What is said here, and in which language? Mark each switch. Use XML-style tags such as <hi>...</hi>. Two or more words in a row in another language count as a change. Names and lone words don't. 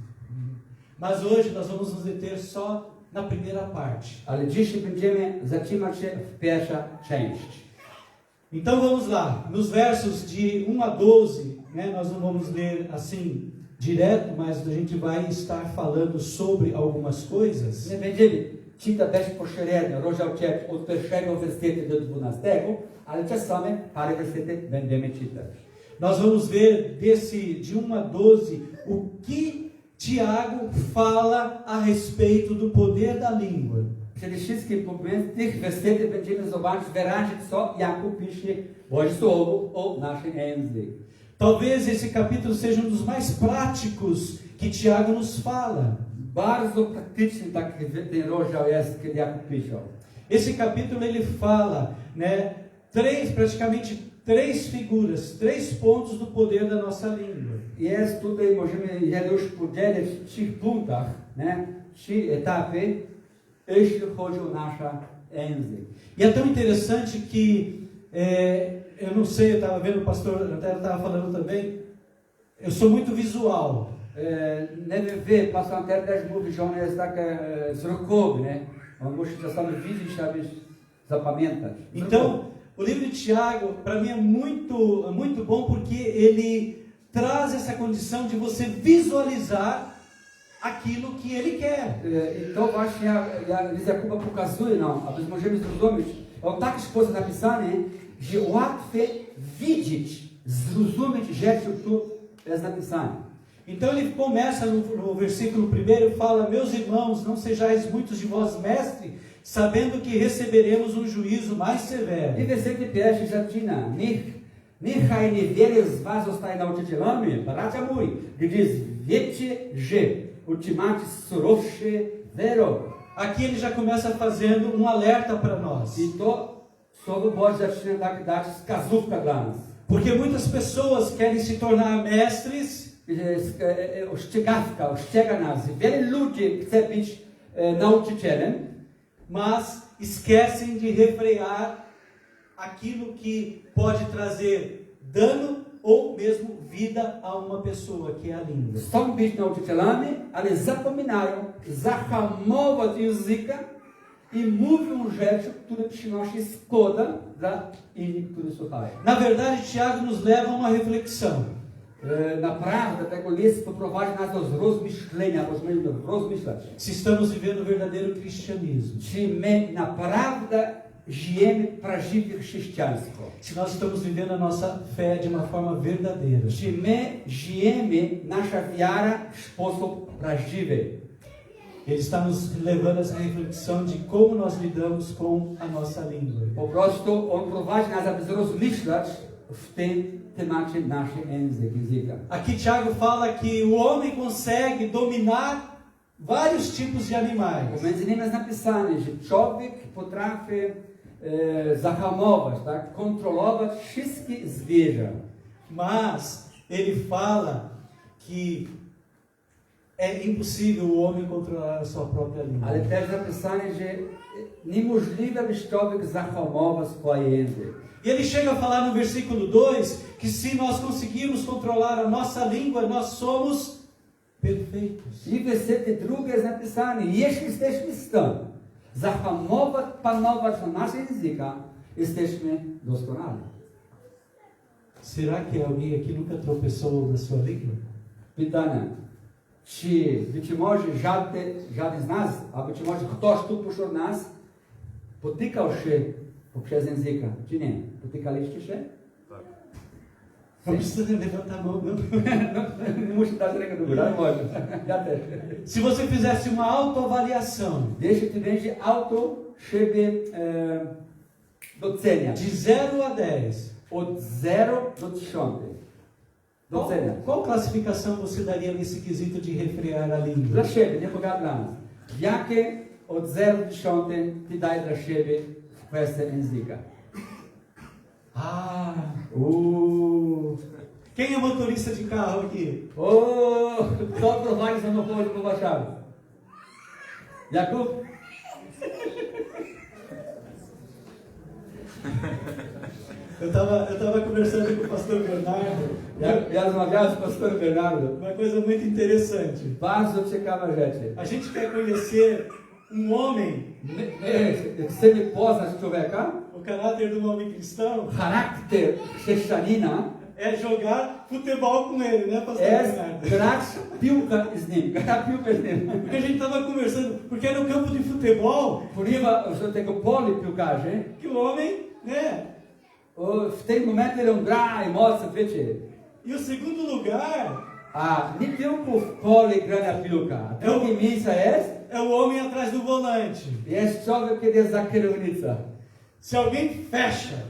<pt>Mas hoje nós vamos nos deter só na primeira parte.</pt> <pl>Ale dzisiaj będziemy zatrzymać się w pierwszej części.</pl> <pt>Então vamos lá, nos versos de 1 a 12, né, nós não vamos ler assim direto, mas a gente vai estar falando sobre algumas coisas.</pt> <pl>Nie będziemy czytać bezpośrednio rozdział 3 od 1 wersetu do 12, ale czasami parę wersetów będziemy czytać.</pl> <pt>Nós vamos ver de 1 a 12 o que Tiago fala a respeito do poder da língua.</pt> <pl>Przede wszystkim pomiędzy tych wersetów będziemy zobaczyć wyraźnie, co Jakub pisze Boże Słowo o naszym języku.</pl> <pt>Talvez esse capítulo seja dos mais práticos que Tiago nos fala.</pt> <pl>Bardzo praktyczny taki ten rozdział jest, kiedy Jakub pisze.</pl> <pt>Esse capítulo ele fala, né, praticamente três figuras, 3 pontos do poder da nossa língua.</pt> <pl>Jest tutaj, możemy już podzielić w 3 punktach, ne, 3 etapy, jeśli chodzi o nasz język.</pl> <pt>E é tão interessante que, eu não sei, eu estava vendo o pastor, até estava falando também, eu sou muito visual.</pt> <pl>Nie wiem, wy, pastor Antel też mówi, że on jest taki wzrokowy, nie? On musi czasami widzieć, aby zapamiętać.</pl> <pt>Então, o livro de Tiago, para mim, é muito bom, porque ele traz essa condição de você visualizar aquilo que ele quer.</pt> <pl>I to właśnie list Jakuba pokazuje nam, aby możemy zrozumieć, o taki sposób napisany, że łatwiej widzieć, zrozumieć rzeczy, które jest napisane.</pl> <pt>Então ele começa no versículo 1, fala: meus irmãos, não sejais muitos de vós mestres, sabendo que receberemos um juízo mais severo.</pt> <pl>I werset pierwszy zaczyna: niechaj niewiele z was zostaje nauczycielami, bracia mój, gdyż wiecie, że ultimacie surowszy wyrok.</pl> <pt>Aqui ele já começa fazendo alerta para nós.</pt> <pl>I to słowo Boże zaczyna dać wskazówkę dla nas.</pl> <pt>Porque muitas pessoas querem se tornar mestres.</pt> <pl>Ostrzega nas. Wiele ludzi chce być nauczycielem,</pl> <pt>mas esquecem de refrear aquilo que pode trazer dano ou mesmo vida a uma pessoa, que é a língua.</pt> <pl>Chcą być nauczycielami, ale zapominają zahamować języka i mówią rzeczy, które przynoszą szkodę dla innych, którzy słuchają.</pl> <pt>Na verdade, Tiago nos leva a uma reflexão.</pt> <pl>Naprawdę tego list poprowadzi nas do rozmyślenia, możemy rozmyślać.</pl> <pt>Se estamos vivendo o verdadeiro cristianismo.</pt> <pl>Czy my naprawdę żyjemy prawdziwie chrześcijaństwo?</pl> <pt>Se nós estamos vivendo a nossa fé de uma forma verdadeira.</pt> <pl>Czy my żyjemy nasza wiara w sposób prawdziwy?</pl> <pt>Ele está nos levando a essa reflexão de como nós lidamos com a nossa língua.</pt> <pl>Po prostu on prowadzi nas, aby rozmyślać w tym temacie naszego języka.</pl> <pt>Aqui Tiago fala que o homem consegue dominar vários tipos de animais.</pt> <pl>Między innymi jest napisane, że człowiek potrafi zahamować, tak, kontrolować wszystkie zwierzę.</pl> <pt>Mas ele fala que é impossível o homem controlar a sua própria língua.</pt> <pl>Ale też napisane, że niemożliwe, by człowiek zahamował swój język.</pl> <pt>E ele chega a falar no versículo 2 que se nós conseguirmos controlar a nossa língua, nós somos perfeitos.</pt> <pl>I w wersecie drugie jest napisane, jeśli jesteśmy w stanie zahamować, panować na naszym języku, jesteśmy doskonali.</pl> <pt>Será que alguém aqui nunca tropeçou na sua língua?</pt> <pl>Pytanie, czy być może żaden z nas, a być może ktoś tu pośród nas potykał się poprzez języka, czy nie? Potykaliście się? Tak.</pl> <pt>Não precisa levantar a mão, não.</pt> <pl>Nie musi dać rękę do góry, ale może. Ja też.</pl> <pt>Se você fizesse uma autoavaliação</pt> <pl>Jeśli ty będziesz auto siebie doceniać</pl> <pt>de 0 a 10,</pt> <pl>od 0 do 10. Doceniać.</pl> <pt>qual classificação você daria nesse quesito de refrear a língua?</pt> <pl>Dla siebie, nie pogadam dla nas. Jakie od 0 do 10 ty daj dla siebie w kwestii języka?</pl> <pt>Quem é motorista de carro aqui?</pt> <pl>Kto prowadzi samochód po Warszawie? Jakub?</pl> <pt>Eu tava conversando com o pastor Bernardo.</pt> <pl>Ja rozmawiałem z pastorem Bernardo.</pl> <pt>Uma coisa muito interessante.</pt> <pl>Bardzo ciekawa rzecz.</pl> <pt>A gente quer conhecer um homem,</pt> <pl>My chcemy poznać człowieka,</pl> <pt>o caráter de um homem cristão,</pt> <pl>charakter chrześcijanina</pl> <pt>é jogar futebol com ele, né, pastor</pt> <pl>jest</pl> <pt>Bernardo?</pt> <pl>grać piłkę z nim, grać piłkę z nim.</pl> <pt>Porque a gente estava conversando, porque no campo de futebol,</pt> <pl>Ponieważ do tego polu piłkarzy,</pl> <pt>que o homem, né?</pt> <pl>w tym momencie on gra i mocno, wiecie.</pl> <pt>E o segundo lugar</pt> <pl>A nie tylko w polu grania piłka. Drugie miejsce</pl> <pt>é o homem atrás do volante.</pt> <pl>jest człowiek, kiedy jest za kierownicą.</pl> <pt>Se alguém fecha,</pt>